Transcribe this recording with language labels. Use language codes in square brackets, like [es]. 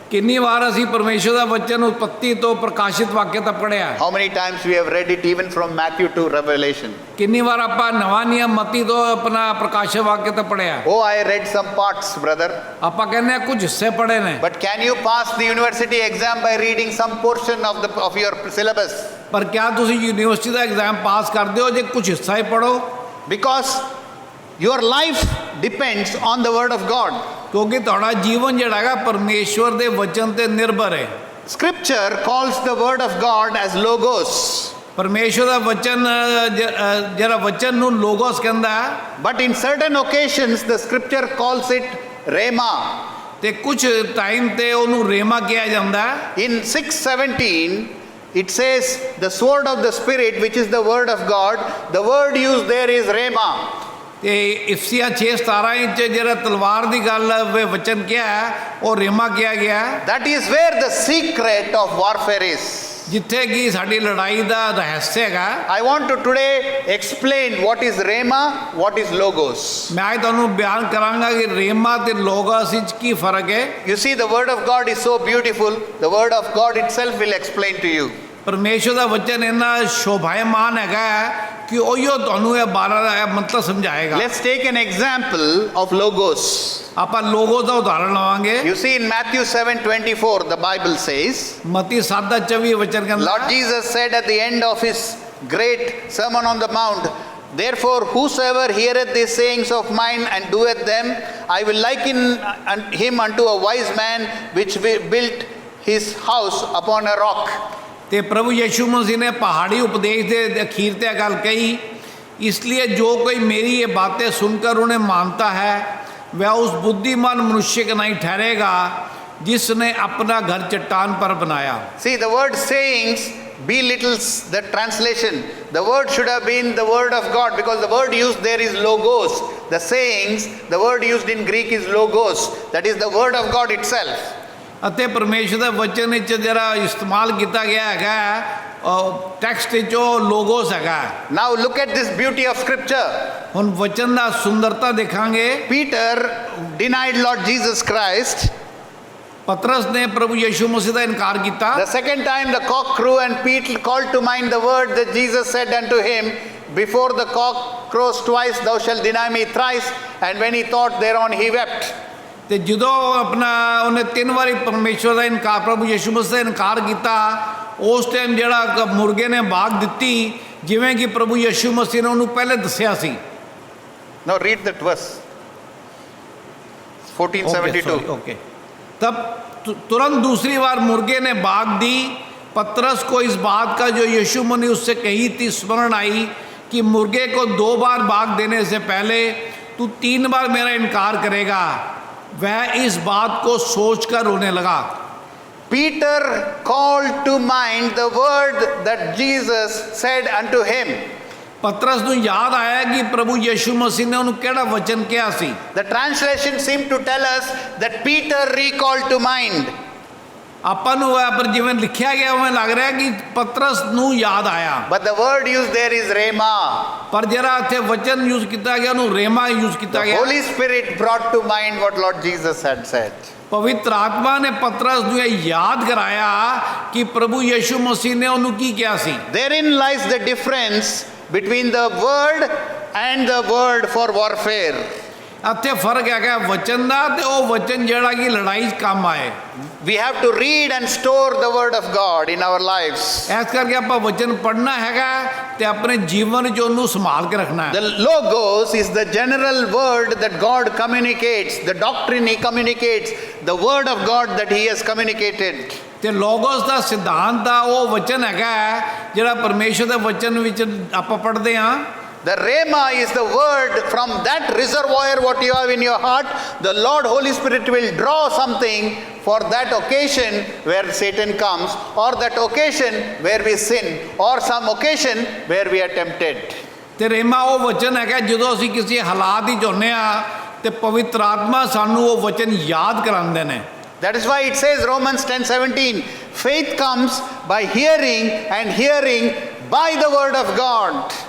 [pa] ਕਿੰਨੀ ਵਾਰ ਅਸੀਂ ਪਰਮੇਸ਼ਵਰ ਦਾ ਵਚਨ ਉਤਪੱਤੀ ਤੋਂ ਪ੍ਰਕਾਸ਼ਿਤ ਵਾਕਿਆ ਤੱਕ ਪੜਿਆ। [en] How many times we have read it even from Matthew to Revelation? [pa] ਕਿੰਨੀ ਵਾਰ ਆਪਾਂ ਨਵਾਂ ਨਿਯਮ ਮਤੀ ਤੋਂ ਆਪਣਾ ਪ੍ਰਕਾਸ਼ਿਤ ਵਾਕਿਆ ਤੱਕ ਪੜਿਆ। [en] Oh, I read some parts, brother. [pa] ਆਪਾਂ ਕਹਿੰਦੇ ਆ ਕੁਝ ਹਿੱਸੇ ਪੜੇ ਨੇ। [en] But can you pass the university exam by reading some portion of your syllabus? [pa] ਪਰ ਕਿਆ ਤੁਸੀਂ ਯੂਨੀਵਰਸਿਟੀ ਦਾ ਐਗਜ਼ਾਮ ਪਾਸ ਕਰਦੇ ਹੋ ਜੇ ਕੁਝ ਹਿੱਸਾ ਹੀ ਪੜੋ? [en] Because your life depends on the word of God. [pa] ਕਿਉਂਕਿ ਤੁਹਾਡਾ ਜੀਵਨ ਜਿਹੜਾ ਹੈਗਾ ਪਰਮੇਸ਼ਵਰ ਦੇ ਵਚਨ ਤੇ ਨਿਰਭਰ ਹੈ। [en] Scripture calls the word of God as logos. [pa] ਪਰਮੇਸ਼ਵਰ ਦਾ ਵਚਨ ਜਿਹੜਾ ਵਚਨ ਨੂੰ ਲੋਗੋਸ ਕਹਿੰਦਾ ਹੈ। [en] But in certain occasions the scripture calls it rhema. [pa] ਤੇ ਕੁਝ ਟਾਈਮ ਤੇ ਉਹਨੂੰ ਰੇਮਾ ਕਿਹਾ ਜਾਂਦਾ ਹੈ। [en] In 6:17 it says the sword of the spirit, which is the word of God. The word used there is rhema. [pa] ਤੇ ਇਫਸੀਆ 6:17 ਵਿੱਚ ਜਿਹੜਾ ਤਲਵਾਰ ਦੀ ਗੱਲ ਵਚਨ ਕਿਹਾ ਹੈ ਉਹ ਰੇਮਾ ਕਿਹਾ ਗਿਆ ਹੈ। [en] That is where the secret of warfare is. [pa] ਜਿੱਥੇ ਕਿ ਸਾਡੀ ਲੜਾਈ ਦਾ ਰਹੱਸ ਹੈਗਾ। [en] I want to today explain what is rhema, what is logos. [pa] ਮੈਂ ਅੱਜ ਤੁਹਾਨੂੰ ਬਿਆਨ ਕਰਾਂਗਾ ਕਿ ਰੇਮਾ ਤੇ ਲੋਗੋਸ ਵਿੱਚ ਕੀ ਫਰਕ ਹੈ। [en] You see, the word of God is so beautiful. The word of God itself will explain to you. [pa] ਪਰਮੇਸ਼ਵਰ ਦਾ ਵਚਨ ਇੰਨਾ ਸ਼ੋਭਾਇਮਾਨ ਹੈਗਾ ਕਿ ਉਹੀਓ ਤੁਹਾਨੂੰ ਇਹ ਬਾਰਾਂ ਦਾ ਮਤਲਬ ਸਮਝਾਏਗਾ। [en] Let's take an example of logos. [pa] ਆਪਾਂ ਲੋਗੋਸ ਦਾ ਉਦਾਹਰਣ ਲਵਾਂਗੇ। [en] You see, in Matthew 7:24 the Bible says, [pa] ਮਤੀ 7:24 ਵਚਨ ਕਹਿੰਦਾ, [en] Lord Jesus said at the end of his great sermon on the mount, Therefore whosoever heareth these sayings of mine and doeth them, I will liken him unto a wise man which built his house upon a rock. [pa] ਤੇ ਪ੍ਰਭੂ ਯਿਸੂ ਮਸੀਹ ਨੇ ਪਹਾੜੀ ਉਪਦੇਸ਼ ਦੇ ਅਖੀਰ ਤੇ ਗੱਲ ਕਹੀ, [hi] इसलिए जो कोई मेरी ये बातें सुनकर उन्हें मानता है वह उस बुद्धिमान मनुष्य का नहीं ठहरेगा जिसने अपना घर चट्टान पर बनाया। [en] See, the word sayings belittles the translation. The word should have been the word of God, because the word used there is logos. The sayings, the word used in Greek is logos. That is the word of God itself. [pa] ਅਤੇ ਪਰਮੇਸ਼ਰ ਦੇ ਵਚਨ ਵਿੱਚ ਜਿਹੜਾ ਇਸਤੇਮਾਲ ਕੀਤਾ ਗਿਆ ਹੈਗਾ ਟੈਕਸਟ ਵਿੱਚ ਉਹ ਲੋਗੋਸ ਹੈਗਾ। [en] Now look at this beauty of scripture. [pa] ਹੁਣ ਵਚਨ ਦਾ ਸੁੰਦਰਤਾ ਦੇਖਾਂਗੇ। [en] Peter denied Lord Jesus Christ. [pa] ਪਤਰਸ ਨੇ ਪ੍ਰਭੂ ਯਿਸੂ ਮਸੀਹ ਦਾ ਇਨਕਾਰ ਕੀਤਾ। [en] The second time the cock crew and Peter called to mind the word that Jesus said unto him, Before the cock crows twice thou shalt deny me thrice. And when he thought thereon he wept. [pa] ਤੇ ਜਦੋਂ ਆਪਣਾ ਉਹਨੇ 3 ਵਾਰੀ ਪਰਮੇਸ਼ਵਰ ਦਾ ਇਨਕਾਰ ਪ੍ਰਭੂ ਯਿਸੂ ਮਸੀਹ ਦਾ ਇਨਕਾਰ ਕੀਤਾ, ਉਸ ਟਾਈਮ ਜਿਹੜਾ ਮੁਰਗੇ ਨੇ ਬਾਗ ਦਿੱਤੀ ਜਿਵੇਂ ਕਿ ਪ੍ਰਭੂ ਯਿਸੂ ਮਸੀਹ ਨੇ ਉਹਨੂੰ ਪਹਿਲੇ ਦੱਸਿਆ ਸੀ। [en] Now read that verse 14:72. Okay. [hi] तब तुरंत दूसरी बार मुर्गे ने बाग दी। पतरस को इस बात का जो यीशु ने उससे कही थी स्मरण आई कि मुर्गे को 2 बार बाग देने से पहले तू 3 बार मेरा इनकार करेगा। वह इस बात को सोचकर रोने लगा। [en] Peter called to mind the word that Jesus said unto him. [pa] ਪਤਰਸ ਨੂੰ ਯਾਦ ਆਇਆ ਕਿ ਪ੍ਰਭੂ ਯਿਸੂ ਮਸੀਹ ਨੇ ਉਹਨੂੰ ਕਿਹੜਾ ਵਚਨ ਕਿਹਾ ਸੀ। [en] The translation seemed to tell us that Peter recalled to mind. [pa] ਆਪਾਂ ਨੂੰ ਪਰ ਜਿਵੇਂ ਲਿਖਿਆ ਗਿਆ ਉਵੇਂ ਲੱਗ ਰਿਹਾ ਕਿ ਪਤਰਸ ਨੂੰ ਯਾਦ ਆਇਆ, [en] But the word used there is rhema. [pa] ਪਰ ਜਿਹੜਾ ਇੱਥੇ ਵਚਨ ਯੂਜ਼ ਕੀਤਾ ਗਿਆ ਉਹਨੂੰ ਰੇਮਾ ਯੂਜ਼ ਕੀਤਾ [en] The [pa] ਗਿਆ। [en] Holy Spirit brought to mind what Lord Jesus had said. [pa] ਪਵਿੱਤਰ ਆਤਮਾ ਨੇ ਪਤਰਸ ਨੂੰ ਇਹ ਯਾਦ ਕਰਾਇਆ ਕਿ ਪ੍ਰਭੂ ਯਿਸੂ ਮਸੀਹ ਨੇ ਉਹਨੂੰ ਕੀ ਕਿਹਾ ਸੀ। [en] Therein lies the difference between the word and the word for warfare. [pa] ਇੱਥੇ ਫਰਕ ਹੈਗਾ ਵਚਨ ਦਾ ਤੇ ਉਹ ਵਚਨ ਜਿਹੜਾ ਕਿ ਲੜਾਈ 'ਚ ਕੰਮ ਆਏ। [en] We have to read and store the word of God in our lives. [pa] ਇਸ ਕਰਕੇ ਆਪਾਂ ਵਚਨ ਪੜ੍ਹਨਾ ਹੈਗਾ ਤੇ ਆਪਣੇ ਜੀਵਨ 'ਚ ਉਹਨੂੰ ਸੰਭਾਲ ਕੇ ਰੱਖਣਾ ਹੈ। [en] The logos is the general word that God communicates, the doctrine he communicates, the word of God that he has communicated. [pa] ਤੇ ਲੋਗੋਸ ਦਾ ਸਿਧਾਂਤ ਦਾ ਉਹ ਵਚਨ ਹੈਗਾ ਜਿਹੜਾ ਪਰਮੇਸ਼ਰ ਦੇ ਵਚਨ ਵਿੱਚ ਆਪਾਂ ਪੜ੍ਹਦੇ ਹਾਂ। [en] The rhema is the word from that reservoir what you have in your heart. The Lord Holy Spirit will draw something for that occasion where Satan comes, or that occasion where we sin, or some occasion where we are tempted. [pa] ਤੇ ਰੇਮਾ ਉਹ ਵਚਨ ਹੈਗਾ ਜਦੋਂ ਅਸੀਂ ਕਿਸੇ ਹਾਲਾਤ ਹੀ ਹੁੰਦੇ ਆ ਤੇ ਪਵਿੱਤਰ ਆਤਮਾ ਸਾਨੂੰ ਉਹ ਵਚਨ ਯਾਦ ਕਰਾਉਂਦੇ ਨੇ। [en] That is why it says Romans 10:17, faith comes by hearing and hearing by the word of God.